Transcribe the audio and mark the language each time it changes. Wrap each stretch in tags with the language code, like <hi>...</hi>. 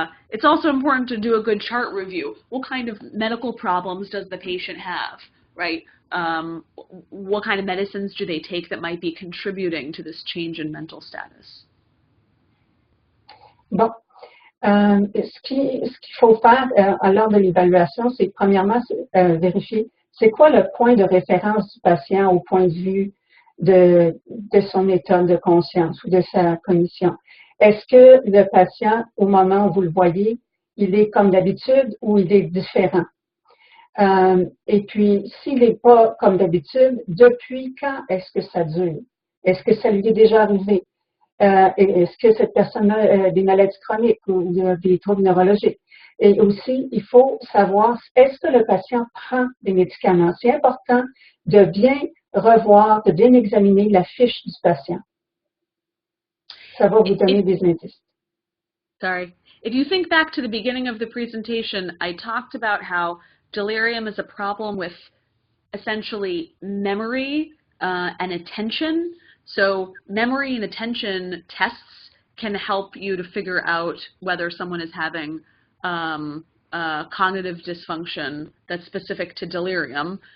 <en>It's also important to do a good chart review. What kind of medical problems does the patient have, right? What kind of medicines do they take that might be contributing to this change in mental status?</en> <fr>Bon. Ce qu'il faut faire lors de l'évaluation, c'est premièrement vérifier c'est quoi le point de référence du patient au point de vue de son état de conscience ou de sa cognition. Est-ce que le patient, au moment où vous le voyez, il est comme d'habitude ou il est différent? Et puis, s'il n'est pas comme d'habitude, depuis quand est-ce que ça dure? Est-ce que ça lui est déjà arrivé? Est-ce que cette personne a des maladies chroniques ou des troubles neurologiques? Et aussi, il faut savoir, est-ce que le patient prend des médicaments? C'est important de bien revoir, de bien examiner la fiche du patient. Ça va vous donner des indices.</fr> <en>Sorry. If you think back to the beginning of the presentation, I talked about how delirium is a problem with essentially memory and attention. So memory and attention tests can help you to figure out whether someone is having cognitive dysfunction that's specific to delirium.</en>